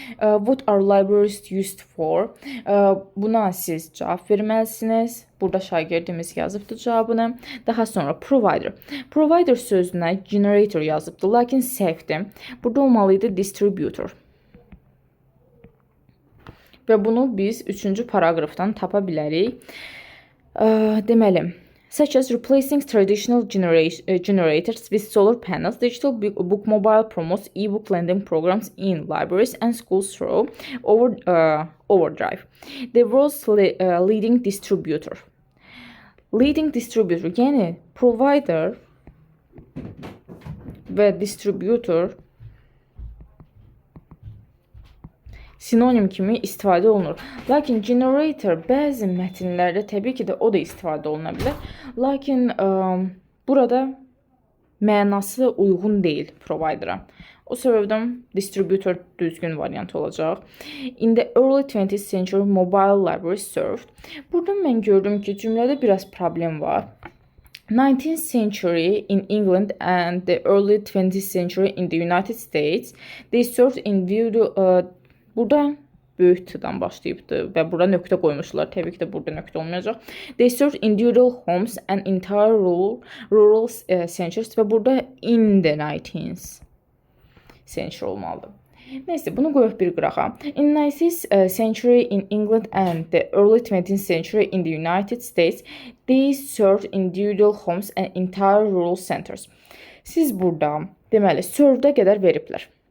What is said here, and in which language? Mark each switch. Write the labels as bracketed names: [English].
[English] What are libraries used for? [Azerbaijani] Buna siz cavab verməlisiniz. Burada şagirdimiz yazıbdı cavabını. Daha sonra provider. Provider sözünə generator yazıbdı, lakin səhvdir. Burada olmalıydı distributor. Və bunu biz 3-cü paragrafdan tapa bilərik. Deməli, [English] such as replacing traditional generators with solar panels, digital bookmobile promotes e-book lending programs in libraries and schools through Overdrive. The world's leading distributor. [Azerbaijani] Leading distributor, yəni provider və distributor sinonim kimi istifadə olunur. Lakin generator bəzi mətnlərdə təbii ki də o da istifadə oluna bilər. Lakin burada mənası uyğun deyil provider'a. O səbəbdən distributor düzgün variant olacaq. [English] In the early 20th century mobile libraries served. [Azerbaijani] Burada mən gördüm ki, cümlədə biraz problem var. [English] 19th century in England and the early 20th century in the United States, they served individual. [Azerbaijani] Burada böyük T-dan başlayıbdı və burada nöqtə qoymuşlar. Təbii ki də burada nöqtə olmayacaq. [English] They served individual homes and entire rural centers [Azerbaijani] və burada [English] in the 19th century [Azerbaijani] olmalıdır. Neyse, bunu qoyuq bir qırağa. [English] In 19th century in England and the early 20th century in the United States, they served individual homes and entire rural centers. [Azerbaijani] Siz burada, deməli, served-ə qədər veriblər.